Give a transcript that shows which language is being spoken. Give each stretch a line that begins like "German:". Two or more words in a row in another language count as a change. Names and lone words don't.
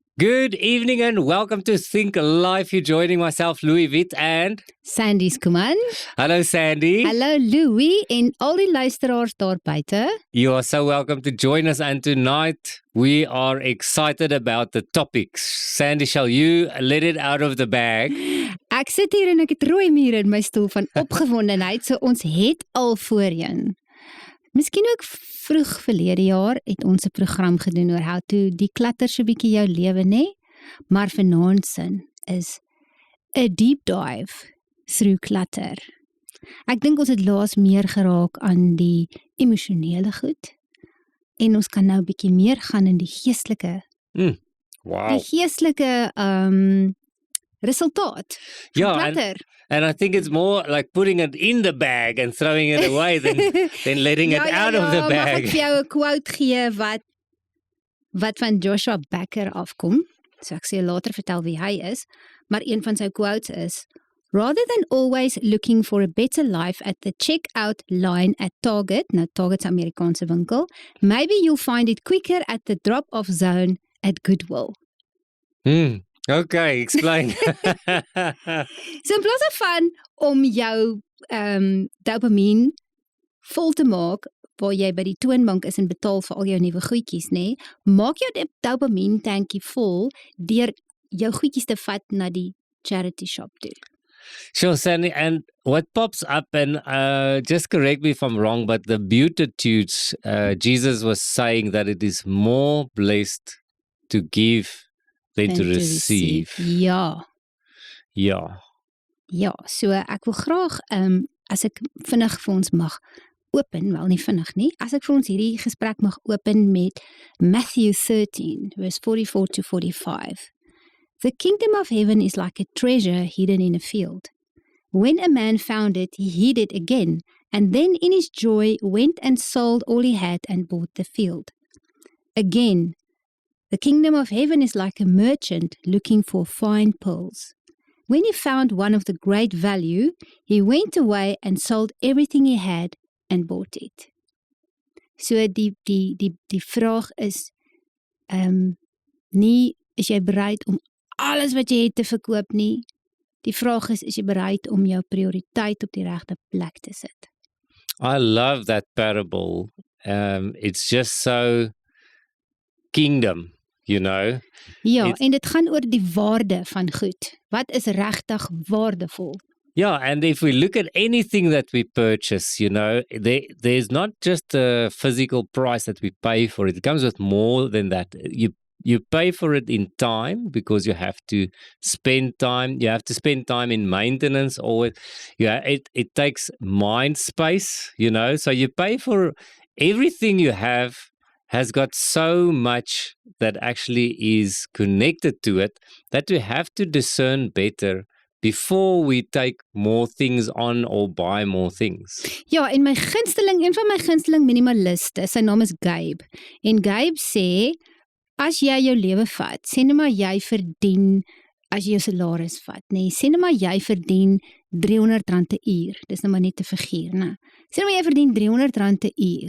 English: Good evening and welcome to Think Life. You're joining myself, Louis Witt, and Sandy Skuman. hello, Sandy.
Afrikaans: Hallo Louis en al die luisteraars daar buite.
English: You are so welcome to join us, and tonight we are excited about the topics. Sandy, shall you let it out of the bag?
Afrikaans: Ek sit hier en ek het rooi mure in my stoel van opgewondenheid, so ons het al voorheen. Miskien ook vroeg verlede jaar het ons 'n program gedoen oor
English: how to declutter
Afrikaans: so 'n bietjie jou lewe, nê? Maar vanaand sin is 'n
English: deep dive through clutter.
Afrikaans: Ek dink ons het laas meer geraak aan die emosionele goed en ons kan nou 'n bietjie meer gaan in die geestelike. Wow. Die geestelike resultaat van Ja, clutter.
English: And I think it's more like putting it in the bag and throwing it away than letting it out of the
Afrikaans: Mag
English: bag.
Afrikaans: ek vir jou 'n quote gee wat van Joshua Becker afkom? So ek sê later vertel wie hy is, maar een van sy quotes is:
English: Rather than always looking for a better life at the checkout line at Target,
Afrikaans: nou Target's Amerikaanse winkel,
English: maybe you'll find it quicker at the drop-off zone at Goodwill. Okay, explain.
Afrikaans: So in plaas daarvan om jou dopamien vol te maak waar jy by die toonbank is en betaal vir al jou nuwe goedjies, nê? Maak jou dopamien tankie vol deur jou goedjies te vat na die
English: charity shop
Afrikaans: toe.
English: Sure, Sandy. And what pops up, and just correct me if I'm wrong, but the Beatitudes, Jesus was saying that it is more blessed to give than to receive.
Afrikaans: Ja. Ja. Ja, so ek wil graag as ek vinnig vir ons mag open, wel nie vinnig nie, as ek vir ons hierdie gesprek mag open met Matthew 13 verse 44 to 45.
English: The kingdom of heaven is like a treasure hidden in a field. When a man found it, he hid it again, and then in his joy went and sold all he had and bought the field. Again, the kingdom of heaven is like a merchant looking for fine pearls. When he found one of the great value, he went away and sold everything he had and bought it.
Afrikaans: So die vraag is, nie is jy bereid om alles wat jy het te verkoop nie. Die vraag is jy bereid om jou prioriteit op die regte plek te sit?
English: I love that parable. It's just so kingdom, you know.
Afrikaans: Ja, en dit gaan oor die waarde van goed. Wat is regtig waardevol?
English: Yeah, and if we look at anything that we purchase, you know, there's not just a physical price that we pay for it. It comes with more than that. You pay for it in time because you have to spend time. You have to spend time in maintenance, or it takes mind space, you know. So you pay for everything you have has got so much that actually is connected to it that we have to discern better before we take more things on or buy more things.
Afrikaans: Ja, en een van my gunsteling minimaliste, sy naam is Gabe. En Gabe sê, as jy jou lewe vat, sê net maar jy verdien, as jy jou salaris vat, nee, sê net maar jy verdien R300 'n uur. Dis nou maar net 'n figuur, né? Sê net maar jy verdien R300 'n uur.